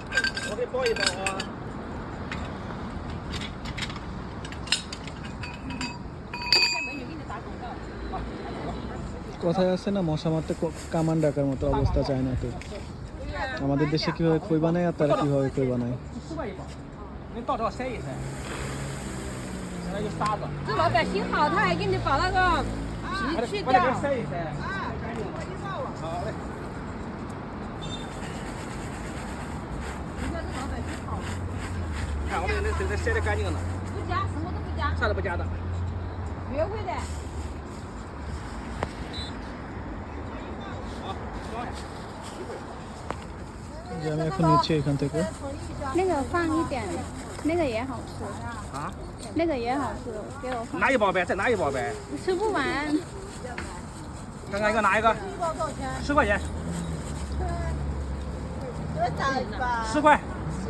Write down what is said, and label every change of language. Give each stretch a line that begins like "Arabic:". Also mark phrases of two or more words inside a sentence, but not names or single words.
Bangla: কথায় আছে না, মশা মারতে কামান ডাকার মতো অবস্থা চায়নাতে। আমাদের দেশে কীভাবে খই বানায় আর তারা কীভাবে খই বানায়।
Chinese: 这老板心好，他还给你把那个皮去掉。看我们那水晒得干净了，不加，什么都不加，啥都不加的。原味的。
Bangla: যে আমি এখন নিচ্ছি এখান থেকে।
Chinese: 那个放一点，那个也好吃啊？那个也好吃，给我放。拿一包呗，再拿一包呗。吃不完。刚刚一个拿一个，10块钱。多少一包？ 10块。